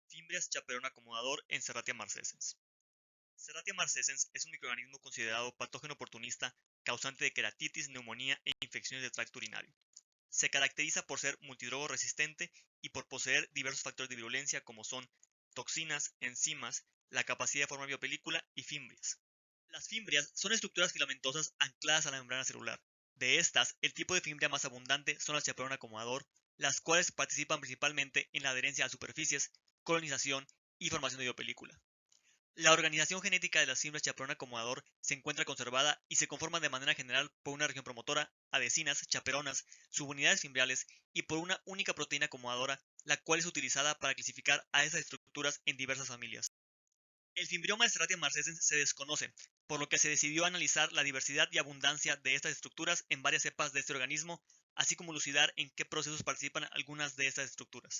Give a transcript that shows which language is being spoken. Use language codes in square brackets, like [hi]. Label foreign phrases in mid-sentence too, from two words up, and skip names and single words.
[es] Fimbrias chaperón acomodador en Serratia marcescens. Serratia marcescens es un microorganismo considerado patógeno oportunista causante de queratitis, neumonía e infecciones del tracto urinario. Se caracteriza por ser multidrogo resistente y por poseer diversos factores de virulencia como son toxinas, enzimas, la capacidad de formar biopelícula y fimbrias. Las fimbrias son estructuras filamentosas ancladas a la membrana celular. De estas, el tipo de fimbria más abundante son las chaperón acomodador, las cuales participan principalmente en la adherencia a superficies, colonización y formación de biopelícula. La organización genética de las fibras chaperón acomodador se encuentra conservada y se conforma de manera general por una región promotora, adhesinas, chaperonas, subunidades fimbriales y por una única proteína acomodadora, la cual es utilizada para clasificar a esas estructuras en diversas familias. El fimbrioma de Serratia marcescens se desconoce, por lo que se decidió analizar la diversidad y abundancia de estas estructuras en varias cepas de este organismo, así como elucidar en qué procesos participan algunas de estas estructuras.